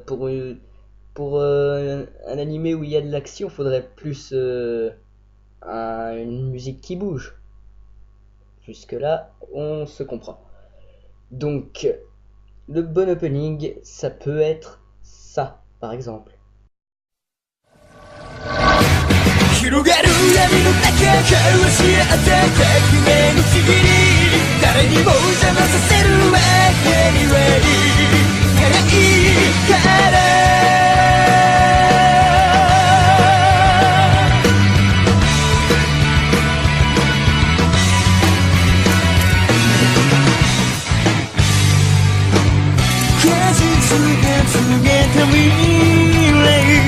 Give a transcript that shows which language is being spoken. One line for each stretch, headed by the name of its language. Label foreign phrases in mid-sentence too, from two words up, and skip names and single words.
French: Pour un animé où il y a de l'action, faudrait plus une musique qui bouge. Jusque-là, on se comprend. Donc, le bon opening, ça peut être ça, par exemple.
Japanese: 広がる闇の中交わし合った革命のちぎり誰にも邪魔させるわけにはいかないから果実が告げた未来